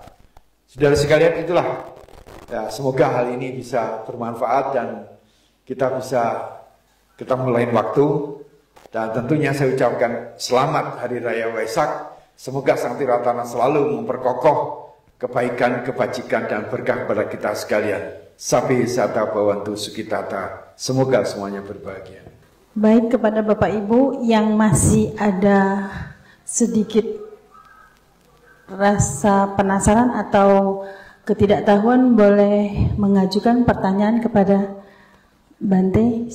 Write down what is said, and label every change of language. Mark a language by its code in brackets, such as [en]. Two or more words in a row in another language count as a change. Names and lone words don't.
[id] Saudara sekalian, itulah ya, semoga hal ini bisa bermanfaat dan kita bisa ketemu lain waktu. Dan tentunya saya ucapkan selamat Hari Raya Waisak. Semoga Sang Tiratana selalu memperkokoh kebaikan, kebajikan, dan berkah kepada kita sekalian. [pi] Sabi sata bawantu sukitata. [id] Semoga semuanya berbahagia. Baik, kepada Bapak Ibu yang masih ada sedikit rasa penasaran atau ketidaktahuan, boleh mengajukan pertanyaan kepada Bante.